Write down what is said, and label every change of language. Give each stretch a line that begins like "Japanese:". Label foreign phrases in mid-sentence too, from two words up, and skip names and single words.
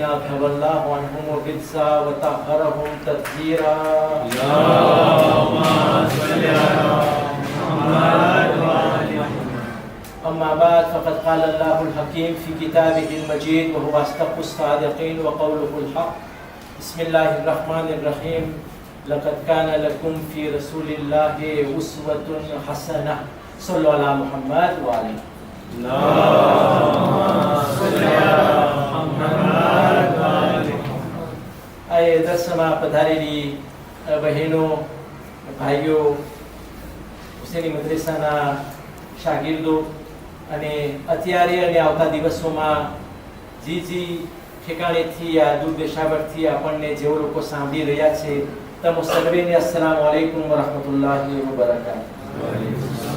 Arabic: أذهب الله عنهم الرجس وطهرهم تطهيرا اللهم صل على محمد وآل محمد أما بعد فقد قال الله الحكيم في كتابه المجيد وهو أصدق الصادقين وقوله الحق بسم الله الرحمن الرحيم لقد كان لكم في رسول الله أسوة حسنة صلوا على محمد وآله
Gujarati: દર્શમાં પધારેલી બહેનો ભાઈઓ હુસેની મદ્રેસાના શાગીર્દો અને અત્યારે અને આવતા દિવસોમાં જી ઠેકાણેથી આ દૂર દેશાવરથી આપણને જેઓ લોકો સાંભળી રહ્યા છે તમો સર્વેને
Arabic: السلام عليكم ورحمة الله وبركاته.